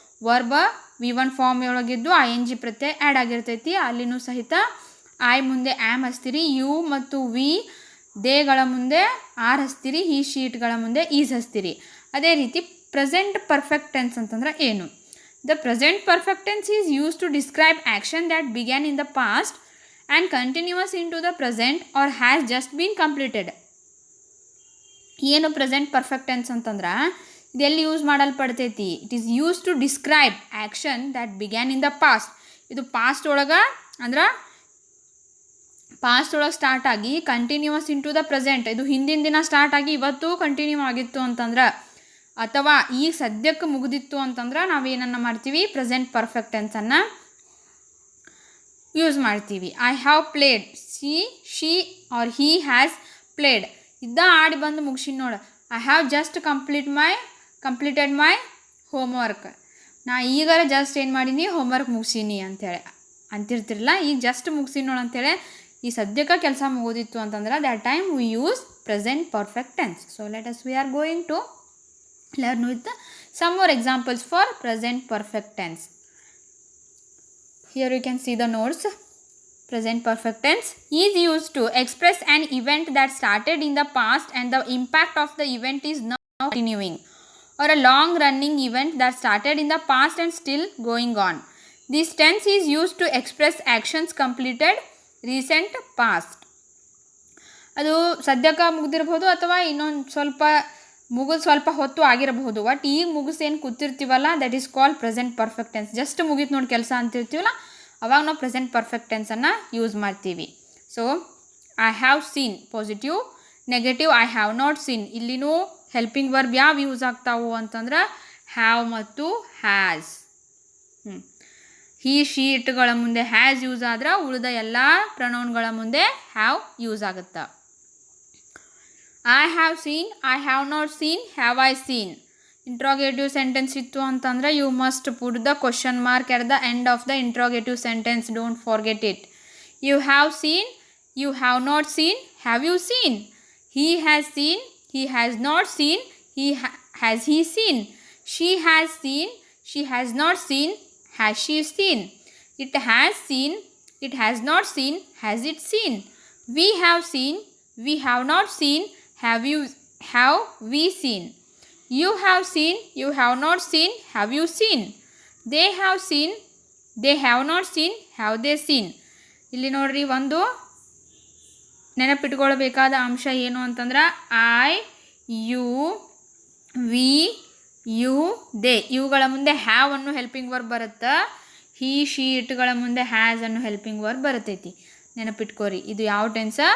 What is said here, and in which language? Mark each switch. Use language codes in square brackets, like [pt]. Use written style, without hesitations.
[kn] ವರ್ಬ V1 form ಒಳಗಿದ್ದು ING ಪ್ರತ್ಯಯ add ಆಗಿರ್ತೈತಿ. ಅಲ್ಲಿನೂ ಸಹಿತ ಐ ಮುಂದೆ ಆ್ಯಮ್ ಹಚ್ತೀರಿ, ಯು ಮತ್ತು ವಿ ದೇಗಳ ಮುಂದೆ ಆರ್ ಹಚ್ತೀರಿ, ಹಿ, ಶೀಟ್ಗಳ ಮುಂದೆ ಈಸ್ ಹಚ್ತೀರಿ. ಅದೇ ರೀತಿ ಪ್ರೆಸೆಂಟ್ ಪರ್ಫೆಕ್ಟ್ ಟೆನ್ಸ್ ಅಂತಂದ್ರೆ ಏನು? [en] The present perfect tense is used to describe action that began in the past and continuous into the present or has just been completed. [kn] ಏನು present perfect tense ಅಂತಂದ್ರೆ ಇದೆಲ್ಲಿ use ಮಾಡಲ್ಪಡ್ತೈತಿ? [en] It is use to describe action that began in the past. [kn] ಇದು past ಒಳಗೆ ಅಂದ್ರೆ past ಒಳಗೆ start ಆಗಿ [en] continues into the present, [kn] ಇದು ಹಿಂದಿನ ದಿನ ಸ್ಟಾರ್ಟ್ ಆಗಿ ಇವತ್ತು ಕಂಟಿನ್ಯೂ ಆಗಿತ್ತು ಅಂತಂದ್ರೆ, ಅಥವಾ ಈಗ ಸದ್ಯಕ್ಕೆ ಮುಗಿದಿತ್ತು ಅಂತಂದ್ರೆ ನಾವೇನನ್ನು ಮಾಡ್ತೀವಿ? ಪ್ರೆಸೆಂಟ್ ಪರ್ಫೆಕ್ಟ್ ಟೆನ್ಸನ್ನು ಯೂಸ್ ಮಾಡ್ತೀವಿ. [en] I have played, she or he has played. [kn] ಇದ್ದ ಆಡಿ ಬಂದು ಮುಗಿಸಿನ ನೋಡು. [en] I have just completed my homework. [kn] ನಾ ಈಗಾರ ಜಸ್ಟ್ ಏನು ಮಾಡೀನಿ? ಹೋಮ್ವರ್ಕ್ ಮುಗಿಸೀನಿ ಅಂಥೇಳಿ ಅಂತಿರ್ತಿರಲ್ಲ. ಈಗ ಜಸ್ಟ್ ಮುಗಿಸೀನಿ ನೋಡು ಅಂಥೇಳಿ ಈ ಸದ್ಯಕ್ಕೆ ಕೆಲಸ ಮುಗೋದಿತ್ತು ಅಂತಂದ್ರೆ [en] That time we use present perfect tense. So let us we are going to learn with some more examples for present perfect tense. Here you can see the notes. Present perfect tense is used to express an event that started in the past and the impact of the event is now continuing, or a long running event that started in the past and still going on. This tense is used to express actions completed recent past. [kn] ಅದು ಸದ್ಯಕ್ಕೆ ಮುಗಿದಿರಬಹುದು ಅಥವಾ ಇನ್ನೊಂದು ಸ್ವಲ್ಪ ಹೊತ್ತು ಆಗಿರಬಹುದು. [en] but [kn] ಈಗ ಮುಗಿಸೇನು ಕೂತಿರ್ತೀವಲ್ಲ, [en] That is called present perfect tense. [kn] Just ಮುಗೀತು ನೋಡಿ ಕೆಲಸ ಅಂತಿರ್ತೀವಲ್ಲ, ಅವಾಗ ನಾವು ಪ್ರೆಸೆಂಟ್ ಪರ್ಫೆಕ್ಟ್ ಟೆನ್ಸನ್ನು ಯೂಸ್ ಮಾಡ್ತೀವಿ. [en] So I have seen positive, negative I have not seen. [kn] ಇಲ್ಲಿನೂ ಹೆಲ್ಪಿಂಗ್ ವರ್ಬ್ ಯಾವ ಯೂಸ್ ಆಗ್ತಾವು ಅಂತಂದ್ರೆ ಹ್ಯಾವ್ ಮತ್ತು ಹ್ಯಾಸ್. ಹಿ ಶಿ ಇಟ್ಗಳ ಮುಂದೆ ಹ್ಯಾಸ್ ಯೂಸ್ ಆದ್ರೆ ಉಳಿದ ಎಲ್ಲ ಪ್ರೊನೌನ್ಗಳ ಮುಂದೆ ಹ್ಯಾವ್ ಯೂಸ್ ಆಗುತ್ತೆ. [en] I have seen, I have not seen, have I seen. [kn] Interrogative sentence ಇತ್ತು ಅಂತಂದರೆ [en] You must put the question mark at the end of the interrogative sentence. Don't forget it. You have seen, you have not seen, have you seen. He has seen, he has not seen, has he seen. She has seen, she has not seen, has she seen. It has seen, it has not seen, has it seen. We have seen, we have not seen, have we seen. You have seen, you have not seen, have you seen. They have seen, they have not seen, have they seen. [kn] ಇಲ್ಲಿ ನೋಡ್ರಿ, ಒಂದು ನೆನಪಿಟ್ಕೊಳ್ಬೇಕಾದ ಅಂಶ ಏನು ಅಂತಂದ್ರೆ I, you, V, you, they ಇವುಗಳ ಮುಂದೆ have ಅನ್ನು helping verb ಬರುತ್ತೆ. ಹಿ ಶಿ ಇಟ್ಗಳ ಮುಂದೆ ಹ್ಯಾಸ್ ಅನ್ನು ಹೆಲ್ಪಿಂಗ್ ವರ್ಬ್ ಬರ್ತೈತಿ. ನೆನಪಿಟ್ಕೋರಿ, ಇದು ಯಾವ ಟೆನ್ಸ?